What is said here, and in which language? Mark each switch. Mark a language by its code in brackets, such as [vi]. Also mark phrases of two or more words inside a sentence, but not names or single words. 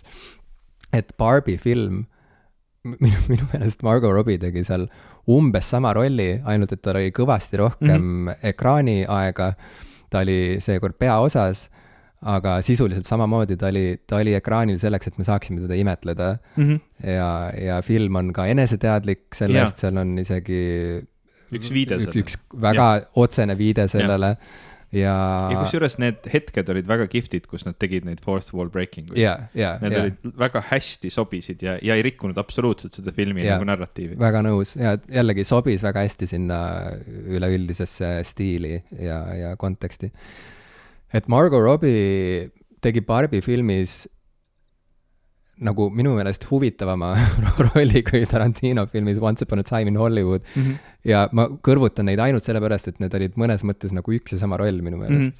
[et] Et Barbie film, minu meelest Margot Robbie tegi seal umbes sama rolli, ainult et tal oli kõvasti rohkem ekraaniaega, ta oli seekord peaosas, aga sisuliselt samamoodi ta oli ekraanil selleks, et me saaksime teda imetleda ja film on ka eneseteadlik sellest, seal on isegi üks väga otsene viide sellele ja kusjuures need hetked olid väga giftid, kus nad tegid neid [en] fourth wall breaking [et] need olid väga hästi sobisid ja ei rikkunud absoluutselt seda filmi nagu narratiivi. Väga nõus ja jällegi sobis väga hästi sinna üleüldisesse stiili ja konteksti. Et Margot Robbie tegi Barbie filmis nagu minu meelest huvitavama rolli kui Tarantino filmis Once Upon a Time in Hollywood ja ma kõrvutan neid ainult sellepärast, et need olid mõnes mõttes nagu üks ja sama roll minu meelest.